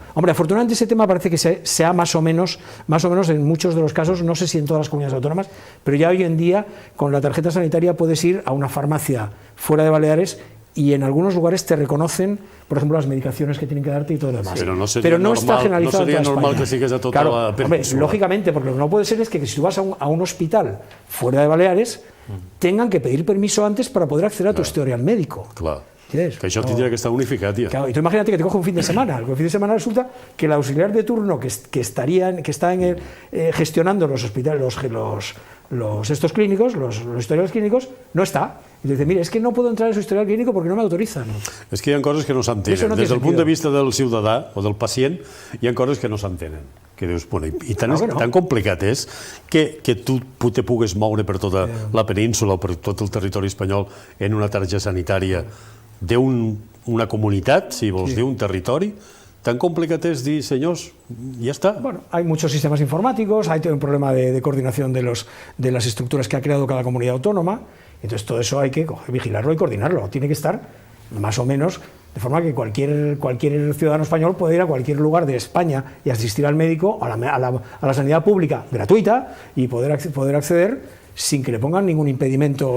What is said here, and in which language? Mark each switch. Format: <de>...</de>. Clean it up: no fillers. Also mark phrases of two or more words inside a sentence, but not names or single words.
<es>Hombre, afortunadamente ese tema parece que sea más o menos en muchos de los casos, no sé si en todas las comunidades autónomas, pero ya hoy en día con la tarjeta sanitaria puedes ir a una farmacia fuera de Baleares y en algunos lugares te reconocen, por ejemplo, las medicaciones que tienen que darte y todo lo demás. Pero no está generalizado. No sería normal que sigues a toda la península. Lógicamente, porque lo que no puede ser es que si tú vas a un hospital fuera de Baleares, tengan que pedir permiso antes para poder acceder a tu historial médico. Claro. ¿Entiendes?</es> <ca>Que això tindria que estar unificat, ja.</ca> <es>Claro, y tú imagínate que te coge un fin de semana. El fin de semana resulta que el auxiliar de turno que está gestionando los hospitales, estos clínicos, los historiales clínicos, no está. Y dice, mire, es que no puedo entrar en su historial clínico porque no me autorizan.</es> <ca>És que hi ha coses que no s'entenen. Des del punt de vista del ciutadà o del pacient, hi ha coses que no s'entenen. Que dius, bueno, i tan complicat és que tu te pugues moure per tota la península o per tot el territori espanyol en una targeta sanitària d'una comunitat, si vols dir, un territori. Tan complicat es dir,</ca> <es>señores, ya está. Bueno, hay muchos sistemas informáticos, hay un problema de coordinación de las estructuras que ha creado cada comunidad autónoma, entonces todo eso hay que vigilarlo y coordinarlo, tiene que estar más o menos de forma que cualquier ciudadano español pueda ir a cualquier lugar de España y asistir al médico, a la sanidad pública gratuita y poder acceder sin que le pongan ningún impedimento.</es>